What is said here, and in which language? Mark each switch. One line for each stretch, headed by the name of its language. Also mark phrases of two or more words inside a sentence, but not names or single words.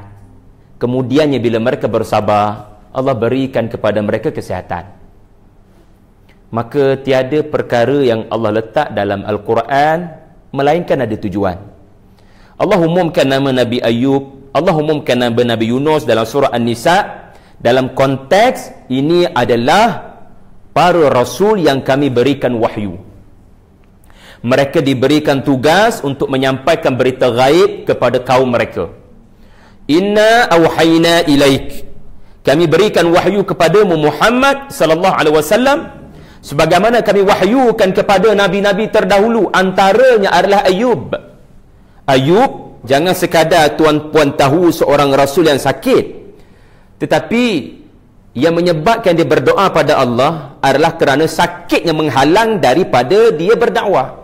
Malay: Kemudiannya bila mereka bersabar, Allah berikan kepada mereka kesihatan. Maka tiada perkara yang Allah letak dalam Al-Quran melainkan ada tujuan. Allah umumkan nama Nabi Ayub, Allah umumkan nama Nabi Yunus dalam surah An-Nisa. Dalam konteks ini adalah para rasul yang kami berikan wahyu. Mereka diberikan tugas untuk menyampaikan berita gaib kepada kaum mereka.
Arabic: إنا أوحينا إليك,
Malay: kami berikan wahyu kepadamu Muhammad
Arabic: صلى الله عليه وسلم,
Malay: sebagaimana kami wahyukan kepada nabi-nabi terdahulu, antaranya adalah Ayub. Ayub jangan sekadar tuan-puan tahu seorang rasul yang sakit, tetapi yang menyebabkan dia berdoa pada Allah adalah kerana sakitnya menghalang daripada dia berdakwah.